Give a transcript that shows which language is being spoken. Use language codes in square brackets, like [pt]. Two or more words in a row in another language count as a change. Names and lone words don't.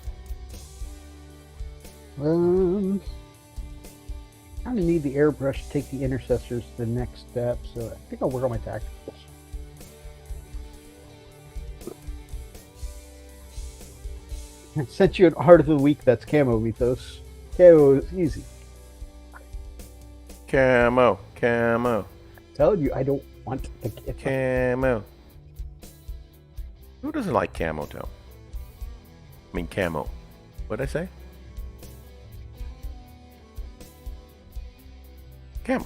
[en] Kind of need the airbrush to take the intercessors to the next step, so I think I'll work on my tacticals. I sent you an art of the week that's camo mythos. Camo is easy. Camo. Telling you, I don't want to get Camo. Who doesn't like camo, Tom? I mean, camo. What'd I say? Camo.